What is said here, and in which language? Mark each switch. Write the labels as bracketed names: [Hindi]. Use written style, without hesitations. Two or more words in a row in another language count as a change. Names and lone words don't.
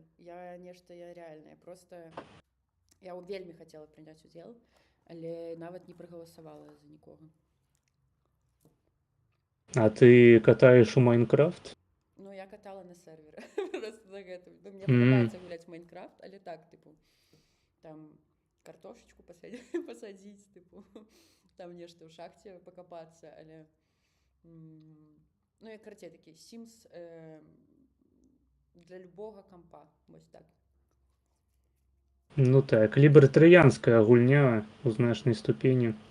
[Belarusian] Я рэальна, я вельмі хацела прыняць удзел, але нават не прагаласавала за нікога. А ты катаеш у Майнкрафт? Ну, я катала на сервере просто за гэта. Ну, мне падабаецца гуляць в Майнкрафт, але так, типу, там картошечку пасадзіць, типу, там нешта ў шахце пакапацца, але ну, як карацей, такі Sims для любога кампа, вось так. Ну так, лібертарыянская гульня у значнай ступені.